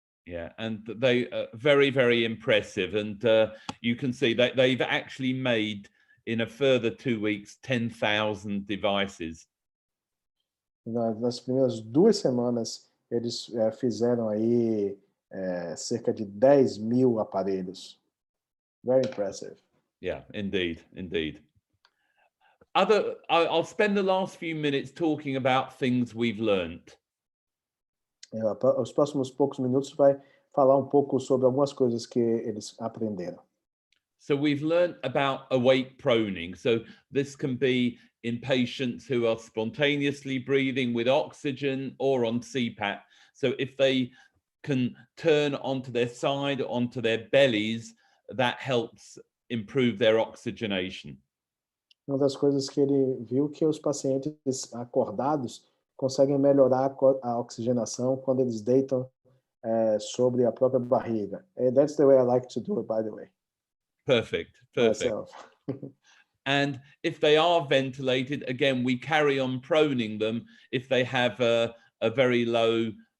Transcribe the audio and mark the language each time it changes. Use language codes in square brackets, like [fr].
[en] Yeah, and they very, very impressive. And you can see that they've actually made, in a further 2 weeks, 10,000 devices. [pt] Nas primeiras 2 semanas, eles fizeram aí cerca de 10.000 aparelhos. [en] Very impressive. Yeah, indeed, indeed. I'll spend the last few minutes talking about things we've learned. [pt] Os próximos poucos minutos vai falar um pouco sobre algumas coisas que eles aprenderam. [en] So we've learned about awake proning. So this can be in patients who are spontaneously breathing with oxygen or on CPAP. So if they can turn onto their side, onto their bellies, that helps improve their oxygenation. [pt] Uma das coisas que ele viu, que os pacientes acordados conseguem melhorar a oxigenação quando eles deitam sobre a própria barriga. [en] And that's the way I like to do it, by the way. Perfect. Myself. And if they are ventilated, again, we carry on proning them if they have a very low